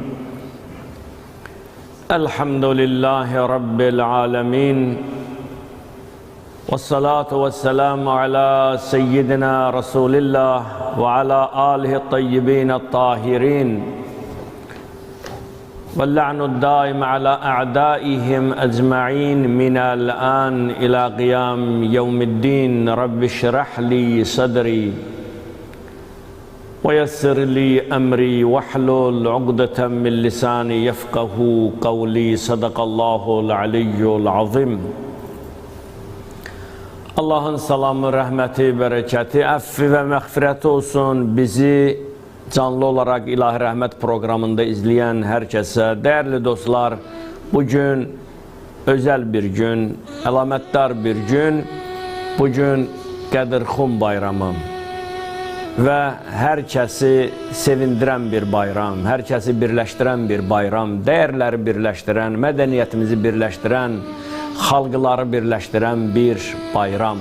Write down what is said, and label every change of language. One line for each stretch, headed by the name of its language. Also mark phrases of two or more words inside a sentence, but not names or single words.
Arabic: الحمد لله رب العالمين والصلاة والسلام على سيدنا رسول الله وعلى آله الطيبين الطاهرين واللعن الدائم على أعدائهم أجمعين من الآن إلى قيام يوم الدين. رب اشرح لي صدري ويسر لي أمري واحلل عقدة من لساني يفقه قولي. صدق الله العلي العظيم.
Azerbaijani: Allah'ın salamı, rəhməti, bərəkəti, əffi və məğfirəti olsun bizi canlı olaraq İlahi Rəhmət proqramında izləyən hər kəsə. Dəyərli dostlar, bugün özəl bir gün, əlamətdar bir gün, bugün Qədirxum bayramı və hər kəsi sevindirən bir bayram, hər kəsi birləşdirən bir bayram, dəyərləri birləşdirən, mədəniyyətimizi birləşdirən, xalqları birləşdirən bir bayram.